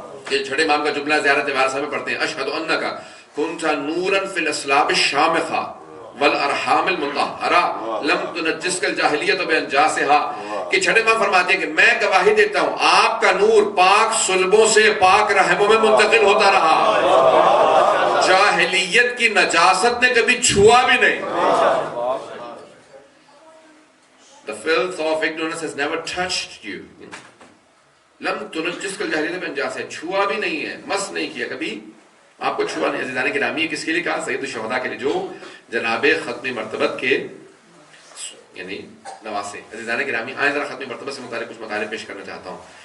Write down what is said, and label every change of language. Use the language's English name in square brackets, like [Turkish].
[Urdu] یہ چھٹے امام کا جملہ زیارت وارثہ میں پڑھتے ہیں, [Arabic] اشہد انک کنت نورا فی الاسلاب الشامخہ والارحام المطہرہ لم تنجسک الجاہلیت بانجاسها, [Urdu] کہ چھٹے امام فرماتے ہیں کہ میں گواہی دیتا ہوں آپ کا نور پاک صلبوں سے پاک رحموں میں منتقل ہوتا رہا, جاہلیت کی نجاست نے کبھی چھوا بھی نہیں. [English] The filth of ignorance has never touched you. [Arabic] لم تنجسک الجاہلیت بانجاسها, [Urdu] چھوا بھی نہیں ہے, مس نہیں کیا کبھی, آپ کو چھوا نہیں. عزیزان گرامی, کس کے لیے کہا؟ سید الشہداء کے لیے, جو جناب ختم مرتبت کے یعنی نواسے. عزیزان گرامی, آئیں ذرا ختم مرتبت سے متعلق کچھ مطالب پیش کرنا چاہتا ہوں.